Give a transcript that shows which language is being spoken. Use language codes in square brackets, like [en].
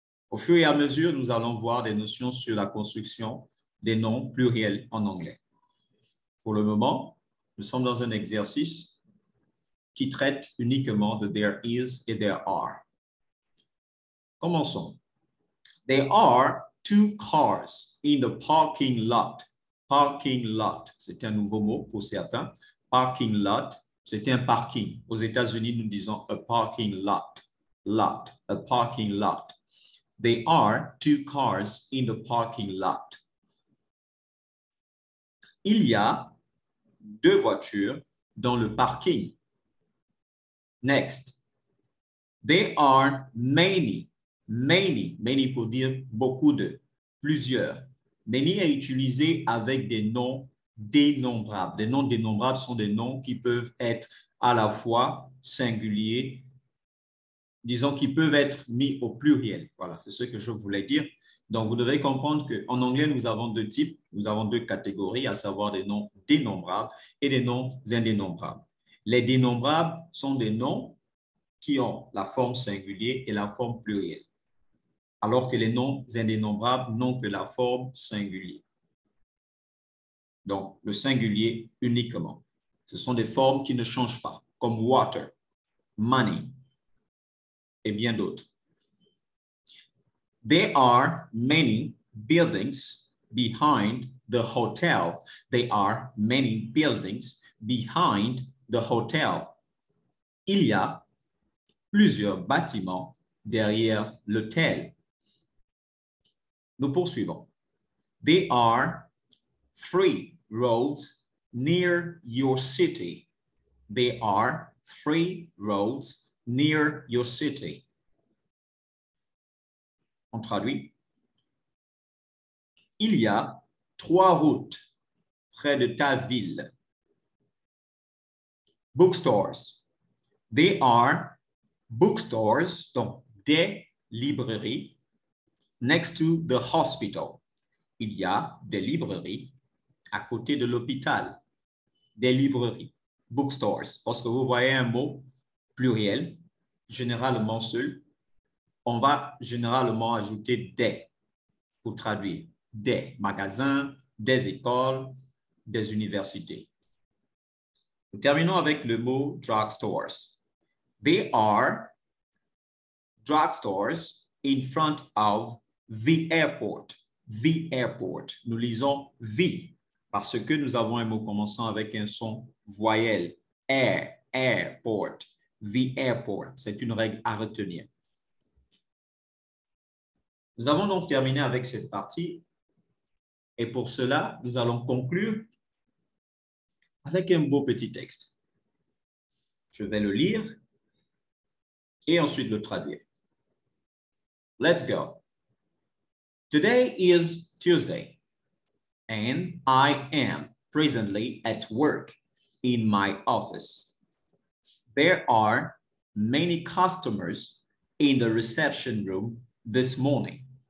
[fr] Au fur et à mesure, nous allons voir des notions sur la construction des noms pluriels en anglais. Pour le moment, nous sommes dans un exercice qui traite uniquement de [en] there is [fr] et [en] there are. [fr] Commençons. [en] There are 2 cars in the parking lot. [fr] Parking lot, c'est un nouveau mot pour certains. Parking lot, c'est un parking. Aux États-Unis, nous disons [en] a parking lot. Lot, a parking lot. There are 2 cars in the parking lot. [fr] Il y a 2 voitures dans le parking. Next. [en] There are many [fr] pour dire beaucoup de, plusieurs. Many est utilisé avec des noms dénombrables. Des noms dénombrables sont des noms qui peuvent être à la fois singuliers, disons qui peuvent être mis au pluriel. Voilà, c'est ce que je voulais dire. Donc, vous devez comprendre qu'en anglais, nous avons 2 types, nous avons 2 catégories, à savoir des noms dénombrables et des noms indénombrables. Les dénombrables sont des noms qui ont la forme singulière et la forme plurielle, alors que les noms indénombrables n'ont que la forme singulière. Donc, le singulier uniquement. Ce sont des formes qui ne changent pas, comme water, money et bien d'autres. [en] There are many buildings behind the hotel. There are many buildings behind the hotel. [fr] Il y a plusieurs bâtiments derrière l'hôtel. Nous poursuivons. [en] There are 3 roads near your city. There are 3 roads near your city. [fr] On traduit. Il y a 3 routes près de ta ville. [en] Bookstores. There are bookstores, [fr] donc des librairies, [en] next to the hospital. [fr] Il y a des librairies à côté de l'hôpital. Des librairies, bookstores. Lorsque vous voyez un mot pluriel, généralement seul, on va généralement ajouter des pour traduire. Des magasins, des écoles, des universités. Nous terminons avec le mot drugstores. [en] There are drugstores in front of the airport. The airport. [fr] Nous lisons the parce que nous avons un mot commençant avec un son voyelle. [en] Air, airport. The airport. [fr] C'est une règle à retenir. Nous avons donc terminé avec cette partie et pour cela, nous allons conclure avec un beau petit texte. Je vais le lire et ensuite le traduire. [en] Let's go. Today is Tuesday, and I am presently at work in my office. There are many customers in the reception room this morning.